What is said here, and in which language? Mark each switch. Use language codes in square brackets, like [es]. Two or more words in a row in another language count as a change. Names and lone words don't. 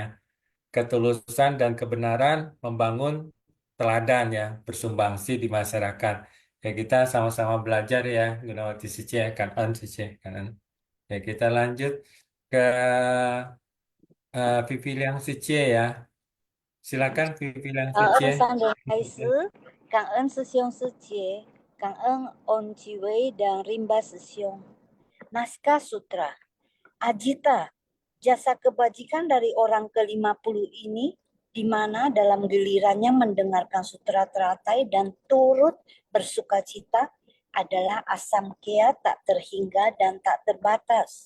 [id] Ketulusan dan kebenaran membangun teladan ya, bersumbangsi di masyarakat. Ya, kita sama-sama belajar ya, Gunawati Sice, Kanan Sice, Kanan. Ya, kita lanjut ke Vivi Liang Sice ya. Silakan Vivi Liang 感恩 Sice. [zh] 上人开始，感恩师兄师姐，感恩恩基维 [id] dan Rimba 师兄。Naskah Sutra, Ajita, jasa kebajikan dari orang ke-50 ini, di mana dalam gilirannya mendengarkan sutra teratai dan turut bersuka cita, adalah asam kea tak terhingga dan tak terbatas.